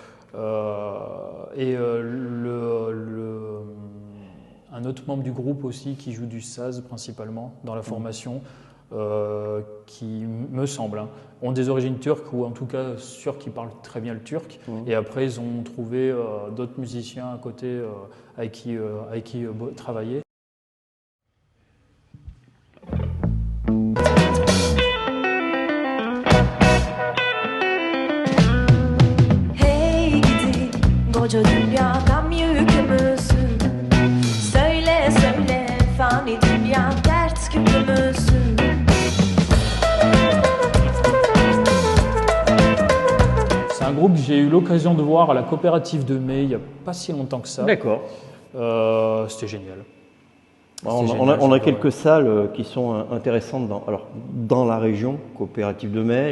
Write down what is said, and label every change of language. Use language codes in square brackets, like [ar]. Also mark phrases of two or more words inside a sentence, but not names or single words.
[fr] Un autre membre du groupe aussi qui joue du saz principalement dans la formation, qui me semble ont des origines turques, ou en tout cas sûr qu'ils parlent très bien le turc. Et après ils ont trouvé d'autres musiciens à côté avec qui travailler. [tr] Hey gidi koca dünyadan yükümüzsün. Söyle söyle fani dünya dert küpümüzsün. [fr] C'est un groupe que j'ai eu l'occasion de voir à la coopérative de Mai il n'y a pas si longtemps que ça. D'accord. C'était génial. On a quelques salles qui sont intéressantes dans la région, coopérative de Mai.